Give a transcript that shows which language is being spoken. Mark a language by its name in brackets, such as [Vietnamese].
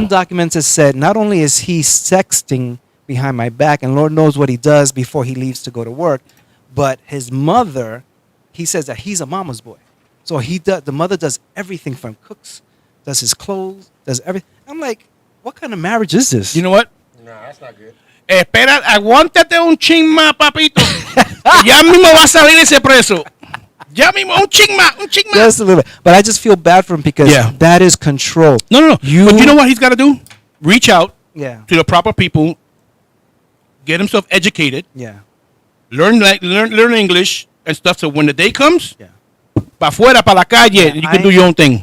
[English] undocumented said not only is he sexting behind my back and Lord knows what he does before he leaves to go to work, but his mother, he says that he's a mama's boy. So the mother does everything from cooks, does his clothes, does everything. I'm like, what kind of marriage is this? You know what? Nah, that's not good. [Spanish] Espera, aguántate un chin más, papito. Ya mismo va a salir ese preso. Ya mismo, un chin más, un chin más. [English] Just a little bit. But I just feel bad for him because Yeah. that is control. No. But you know what he's got to do? Reach out Yeah. to the proper people, get himself educated, Yeah. learn English and stuff. So when the day comes, Yeah. [Spanish] pa fuera, pa la calle, [English] you can do your own thing.